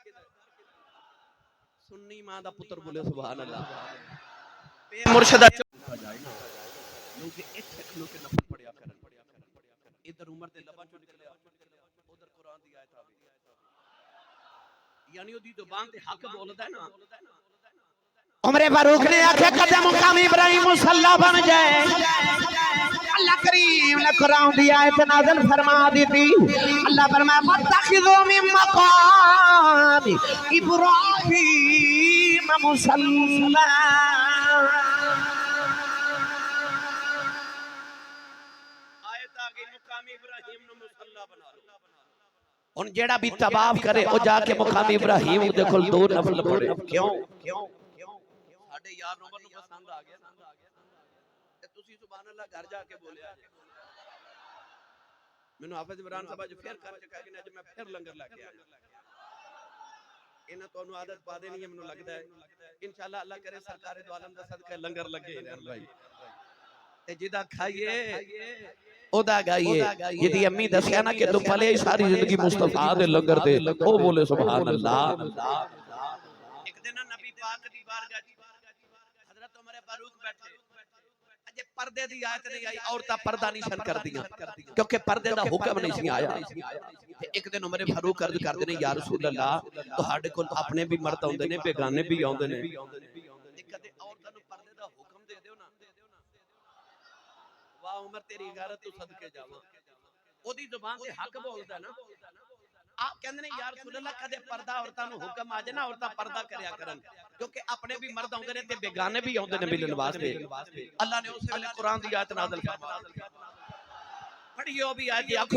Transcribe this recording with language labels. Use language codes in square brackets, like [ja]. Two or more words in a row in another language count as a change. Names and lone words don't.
[pa] سنی ماں دا پتر بولے [ar] سبحان اللہ [pa] مرشدہ کیونکہ ایتھے کھلو کے نفل پڑھیا کرن ادھر عمر دے لباں چوں نکلیا ادھر قرآن دی آیت آ گئی یعنی اودی زبان تے حق بولدا ہے نا عمر فاروق نے آکھیا کدے مقام ابراہیم مصلی بن جائے اللہ کریم نے قرآن دی آیت نازل فرما دی تھی اللہ فرمایا [ar] فاتخذوا من مقام ابراہیم مصلی [pa] آیت آ گئی مقام ابراہیم نو مصلی بنا لو ان جیڑا بھی طواف کرے او جا کے مقام ابراہیم دے کول دو نفل پڑھے کیوں ساڈے یار عمر نو پسند آ گیا تے تسی [ar] سبحان اللہ [pa] گھر جا کے بولیا مینوں حافظ عمران صاحب جو پھر کر چکا کہ اج میں پھر لنگر لے کے آیا انہاں تانوں عادت پا دینی ہے مینوں لگدا ہے انشاءاللہ اللہ کرے سرکار دو عالم دا صدقہ لنگر لگے بھائی تے جدا کھائیے اودا گائیے جدی امی دسیا نا کہ تو پلے ساری زندگی مصطفیٰ دے لنگر دے او بولے [ar] سبحان اللہ [pa] ایک دن نبی پاک دی بارگاہ حضرت عمر فاروق بیٹھے اجے پردے دی آیت نہیں آئی عورتاں پردہ نہیں شن کر دیاں کیونکہ پردے دا حکم نہیں سی آیا ایک دن عمر فاروق عرض کردے نے [ar] یا رسول اللہ [pa] تہاڈے کول اپنے بھی مرد ہوندے نے بیگانے بھی ہوندے نے کدے عورتاں نو پردے دا حکم دے دیو نا واہ عمر تیری غیرت تو صدقے جاواں اودی زبان تے حق بولدا نا آپ کہندے نے [ar] یا رسول اللہ [pa] کدے پردہ عورتاں نو حکم آ جائے نا عورتاں پردہ کریا کرن کیونکہ اپنے بھی مرد ہوندے نے تے بیگانے بھی ہوندے نے ملن واسطے اللہ نے اس ویلے قرآن دی آیت نازل فرمائی پڑھیو بھی آیت آکھو